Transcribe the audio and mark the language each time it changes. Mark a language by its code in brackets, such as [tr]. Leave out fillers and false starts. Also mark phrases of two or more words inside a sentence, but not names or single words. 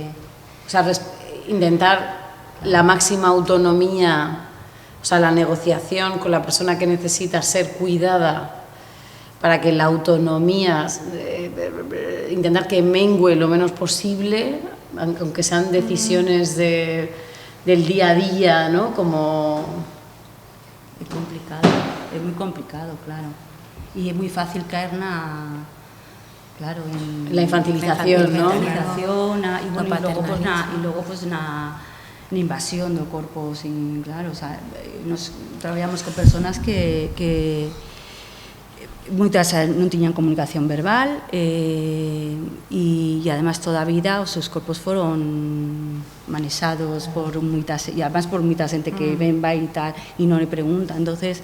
[es] intentar la máxima autonomía, la negociación con la persona que necesita ser cuidada para que la autonomía, intentar que mengue lo menos posible, aunque sean decisiones del día a día, ¿no? Como... Es muy complicado, claro. Y es muy fácil caer en la infantilización, ¿no? Y luego [gl] na invasión do corpo sin, claro, nos traballamos con personas que moitas non tiñan comunicación verbal e además toda a vida os seus corpos foron manexados por moita e además por moita xente que ven, vai e tal e non le pregunta, entonces